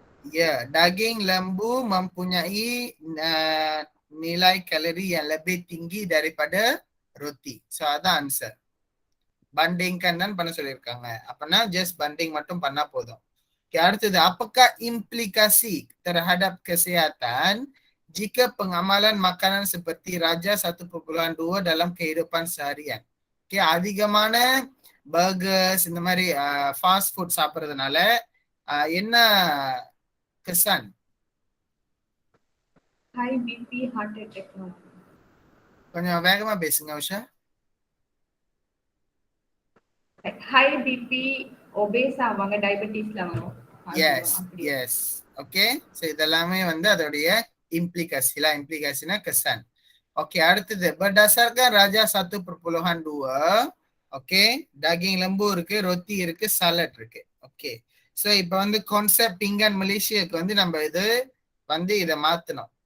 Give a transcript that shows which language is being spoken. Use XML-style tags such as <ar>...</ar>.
<ms>Ya, daging lembu mempunyai nilai kalori yang lebih tinggi daripada roti.</ms> <ta>So அதான் answer.</ta> <ms>Bandingkan dan</ms> <ta>பண்ண சொல்லியிருக்காங்க. அப்பனா just banding மட்டும் பண்ணா போதும்.</ta> <ms>Okay, அடுத்தது, apakah implikasi terhadap kesihatan jika pengamalan makanan seperti Raja 1.2 dalam kehidupan seharian?</ms> <ta>Okay, அதிகமான burgers இந்த மாதிரி fast food சாப்பிட்றதுனால என்ன kesan?</ta> <en>High BP, heart attack.</en> <ta>கொஞ்சம் வேகமா பேசுங்க உஷா.</ta> <en>High BP, obese ஆவாங்க, diabetesல வரும். Yes.</en> <ta>Okay, so இதெல்லாமே வந்து அதோடைய implikasiனா kesan.</ta> <ms>Okay, அடுத்தது, berdasarkan Raja 1.2, okay, daging lembu இருக்கு, roti இருக்கு, salad இருக்கு.</ms> <ta>Okay, so இப்போ வந்து கான்செப்ட் pinggan மலேசியாக்கு வந்து நம்ம இது வந்து இதை மாத்தணும்.</ta>